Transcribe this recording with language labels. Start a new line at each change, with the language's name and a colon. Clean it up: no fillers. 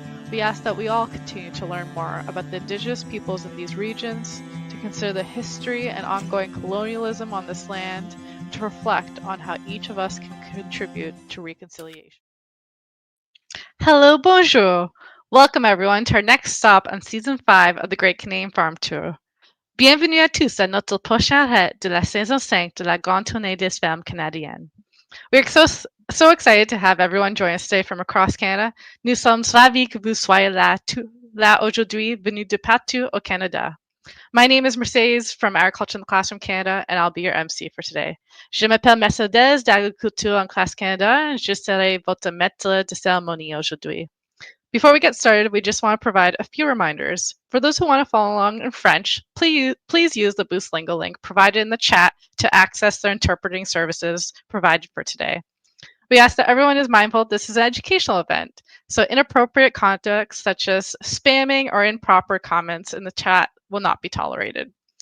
English: We ask that we all continue to learn more about the Indigenous peoples in these regions, to consider the history and ongoing colonialism on this land, and to reflect on how each of us can contribute to reconciliation. Hello, bonjour! Welcome everyone to our next stop on Season 5 of the Great Canadian Farm Tour.
French: Bienvenue à tous à notre prochain arrêt de la saison 5 de la Grande Tournée des Fermes canadiennes.
English: We're so excited to have everyone join us today from across Canada.
French: Nous sommes ravis que vous soyez là aujourd'hui, venus de partout au Canada.
English: My name is Mercedes from Agriculture in the Classroom Canada, and I'll be your MC for today.
French: Je m'appelle Mercedes d'Agriculture en Classe Canada, and je serai votre maître de cérémonie aujourd'hui.
English: Before we get started, we just want to provide a few reminders. For those who want to follow along in French, please use the Boost Lingo link provided in the chat to access the interpreting services provided for today. We ask that everyone is mindful this is an educational event, so inappropriate conduct such as spamming or improper comments in the chat will not be tolerated.